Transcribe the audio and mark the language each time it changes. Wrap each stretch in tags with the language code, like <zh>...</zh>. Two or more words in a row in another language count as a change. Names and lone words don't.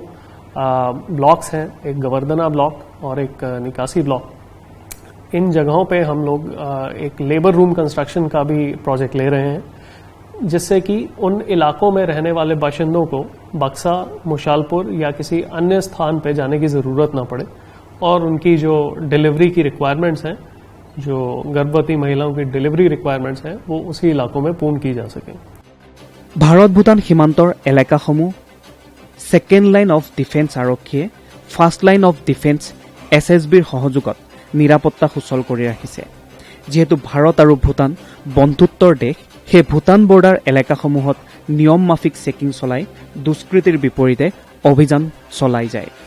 <hi>ब्लॉक्स हैं एक गवर्दना ब्लॉक और एक निकासी ब्लॉक इन जगहों पे हम लोग एक</hi> <en>labour room construction</en> <hi>का भी प्रोजेक्ट ले रहे हैं जिससे कि उन इलाकों में रहने वाले बाशिंदों को बक्सा मुशालपुर या किसी अन्य स्थान पे जाने की ज़रूरत ना पड़े और उनकी जो डिलीवरी की रिक्वायरमेंट्स हैं जो गर्भवती महिलाओं की</hi> <en>delivery requirements</en> <hi>हैं वो उसी इलाकों में पूर्ण की जा सकें</hi> <as>ভাৰত ভূটান সীমান্তৰ এলেকাসমূহ</as> <en>second line of defence</en> <as>আৰক্ষীয়ে</as> <en>first line of defence</en> <as>এছএছবিৰ সহযোগত নিৰাপত্তা সুচল কৰি ৰাখিছে যেহেতু ভাৰত আৰু ভূটান বন্ধুত্বৰ দেশ সেই ভূটান বৰ্ডাৰ এলেকাসমূহত নিয়ম মাফিক চেকিং চলাই দুষ্কৃতিৰ বিপৰীতে অভিযান চলাই যায়</as>